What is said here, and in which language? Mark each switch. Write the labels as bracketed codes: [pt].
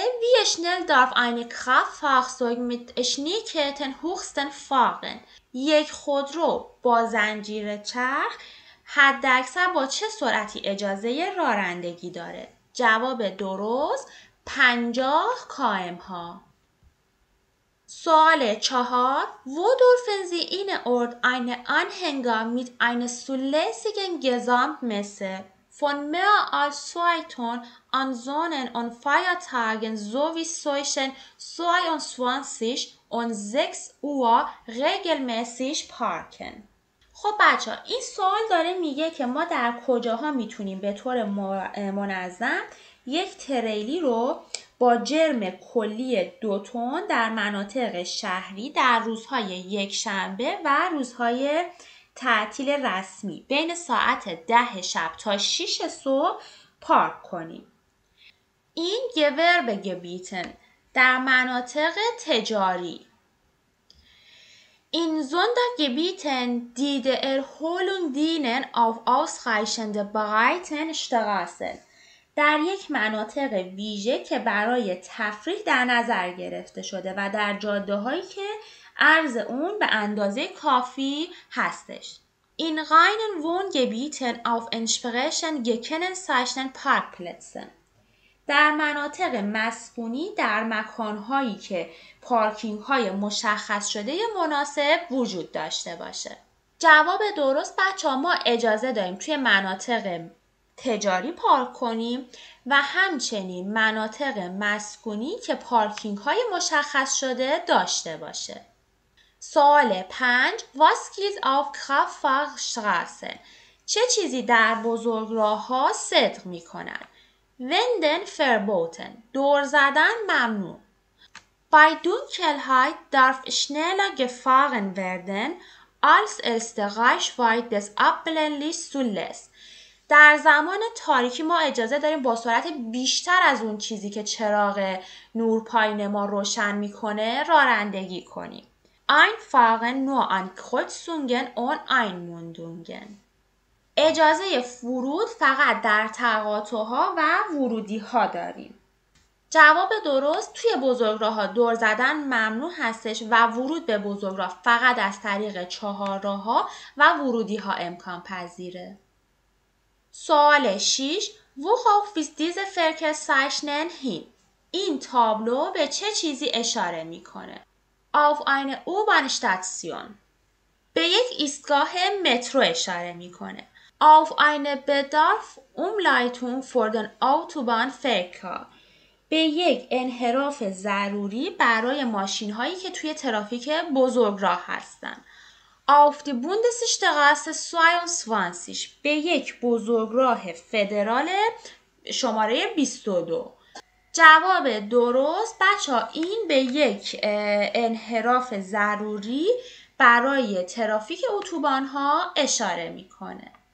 [de] Wie schnell darf eine Kraftfahrzeug mit Schneeketten höchstens fahren؟ [fa] یک خودرو با زنجیر چرخ حداکثر با چه سرعتی اجازه رانندگی داره؟ جواب درست 50 km/h ها. سوال 4. [de] Wo dürfen Sie innerorts einen Anhänger mit einer zulässigen Gesamtmasse von mehr als 2 Tonnen an Sonnen- und Feiertagen sowie zwischen 22 und 6 Uhr regelmäßig parken؟ [fa] خب بچه ها این سوال داره میگه که ما در کجاها میتونیم به طور منظم یک تریلی رو با جرم کلی 2 تن در مناطق شهری در روزهای یکشنبه و روزهای تعطیل رسمی بین ساعت 10 شب تا 6 صبح پارک کنیم. این Gewerbegebieten در مناطق تجاری. [de] In Sondergebieten, die der Erholung dienen, auf ausreichende Breiten Straßen. [fa] در یک مناطق ویژه که برای تفریح در نظر گرفته شده و در جاده‌هایی که عرض اون به اندازه کافی هستش. [de] In reinen Wohngebieten auf entsprechend gekennzeichneten Parkplätzen. [fa] در مناطق مسکونی در مکانهایی که پارکینگ های مشخص شده مناسب وجود داشته باشه. جواب درست بچه‌ها، ما اجازه داریم توی مناطق تجاری پارک کنیم و همچنین مناطق مسکونی که پارکینگ های مشخص شده داشته باشه. سوال 5. [de] Was gilt auf Kraftfahrstraße؟ [fa] چه چیزی در بزرگراه ها صدق می کنند؟ [de] Wenden verboten. [fa] دور زدن ممنوع. [de] Bei Dunkelheit darf schneller gefahren werden, als es die Reichweite des Abblendlichts zulässt. [fa] در زمان تاریکی ما اجازه داریم با سرعت بیشتر از اون چیزی که چراغ نورپایین ما روشن میکنه رانندگی کنیم. [de] Einfahren nur an Kreuzungen und Einmündungen. [fa] اجازه فرود فقط در تقاطع‌ها و ورودی‌ها داریم. جواب درست، توی بزرگراه‌ها دور زدن ممنوع هستش و ورود به بزرگراه فقط از طریق چهارراه‌ها و ورودی‌ها امکان پذیره. سوال 6. [de] Worauf ist diese Verkehrszeichen hin؟ [fa] این تابلو به چه چیزی اشاره میکنه؟ [de] Auf eine U-Bahn-Station. [fa] به یک ایستگاه مترو اشاره میکنه. [de] Auf eine Bedarfsumleitung für den Autobahnverkehr. [fa] به یک انحراف ضروری برای ماشین‌هایی که توی ترافیک بزرگراه هستن. [de] Auf die Bundesstraße 22. [fa] به یک بزرگراه فدرال شماره 22. جواب درست بچه‌ها، این به یک انحراف ضروری برای ترافیک اتوبان‌ها اشاره میکنه.